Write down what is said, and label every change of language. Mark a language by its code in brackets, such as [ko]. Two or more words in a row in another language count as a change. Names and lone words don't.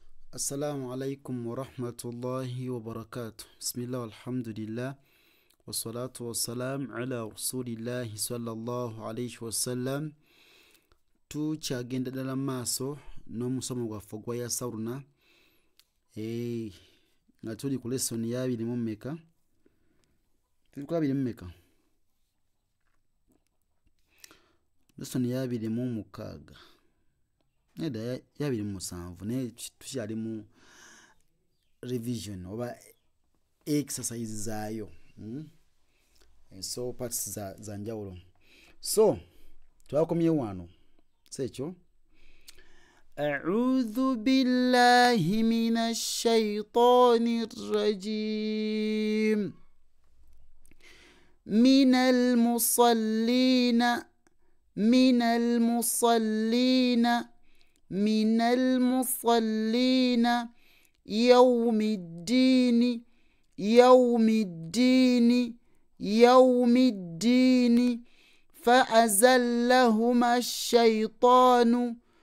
[ar] السلام عليكم ورحمة الله وبركاته. بسم الله والحمد لله والصلاة والسلام على رسول الله صلى الله عليه وسلم. [lg] tukyagenda ddala maaso n'omusomo gwaffe gwa yasawuluna nga tuli ku lesoni ya 2 mu mmeka lesoni ya 2 mu mukaaga neda ya 2 mu 7 naye tukyali mu revision oba exercise zaayo so parts za njawulo. So twakomye wano sekyo [ar] أعوذ بالله من الشيطان الرجيم من المصلين يوم الدين فأزلهما الشيطان